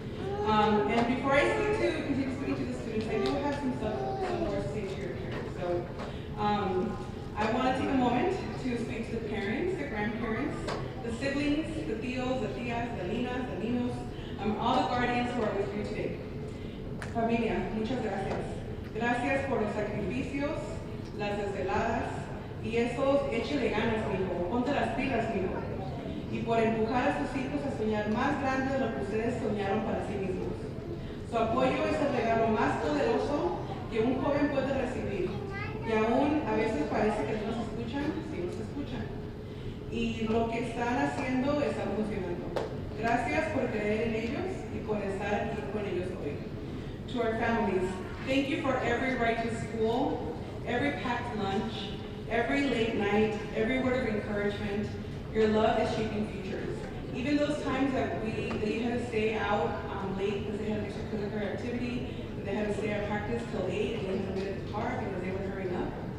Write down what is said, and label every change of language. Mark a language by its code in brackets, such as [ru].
[en] And before I continue speaking to the students, I do have some more to say to your parents. So I want to take a moment to speak to the parents, the grandparents, the siblings, the tios, the tias, the ninas, the ninos, all the guardians who are with you today. [es] Familia, muchas gracias. Gracias por los sacrificios, las desveladas, y esos échale ganas, mijo, ponte las pilas, mijo. Y por empujar a sus hijos a soñar más grande de lo que ustedes soñaron para sí mismos. Su apoyo es el regalo más poderoso que un joven puede recibir. Y aún a veces parece que no nos escuchan, sí nos escuchan. Y lo que están haciendo está funcionando. Gracias por creer en ellos y por estar aquí con ellos hoy. [en] To our families, thank you for every ride to school, every packed lunch, every late night, every word of encouragement. Your love is shaping futures. Even those times that you had to stay out late because they had an extracurricular activity, they had to stay at practice till 8 and they had to wait at the car because they were hurrying up.